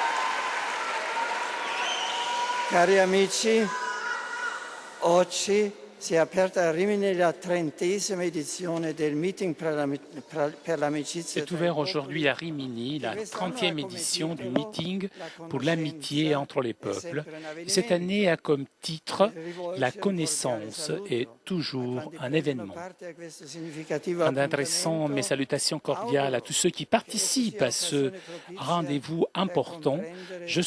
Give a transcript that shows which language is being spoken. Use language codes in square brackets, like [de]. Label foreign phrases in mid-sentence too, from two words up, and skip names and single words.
[it] Cari amici, oggi si è aperta a Rimini la 30ª edizione del meeting per l'amicizia. [fr] Est ouvert aujourd'hui à Rimini la 30e édition du meeting pour l'amitié entre les peuples. Et cette année a comme titre La connaissance est toujours un événement. En adressant mes salutations cordiales à tous ceux qui participent à ce rendez-vous important, je